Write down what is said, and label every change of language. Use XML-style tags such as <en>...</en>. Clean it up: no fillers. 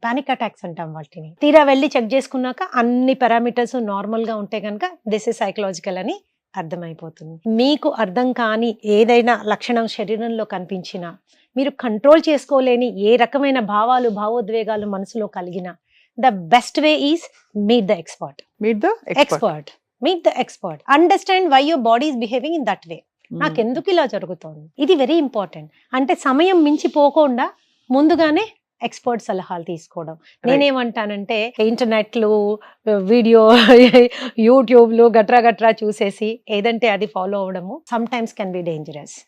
<te>Panic attacks అంటాం వాటిని. తీరా వెళ్ళి చెక్ చేసుకున్నాక అన్ని పారామీటర్స్ నార్మల్ గా ఉంటే కనుక</te> <en>this is psychological</en> <te>అని అర్థమైపోతుంది. మీకు అర్థం కాని ఏదైనా లక్షణం శరీరంలో కనిపించినా, మీరు కంట్రోల్ చేసుకోలేని ఏ రకమైన భావాలు భావోద్వేగాలు మనసులో కలిగినా,</te> <en>the best way is meet the expert. Meet the expert. Understand why your body is behaving in that way.</en> <te>నాకు ఎందుకు ఇలా జరుగుతోంది, ఇది వెరీ ఇంపార్టెంట్. అంటే సమయం మించిపోకుండా ముందుగానే ఎక్స్పర్ట్ సలహాలు తీసుకోవడం. నేనేమంటానంటే ఇంటర్నెట్లు, వీడియో, యూట్యూబ్లు గట్రా చూసేసి ఏదంటే అది follow అవడము</te> <en>Sometimes can be dangerous.</en>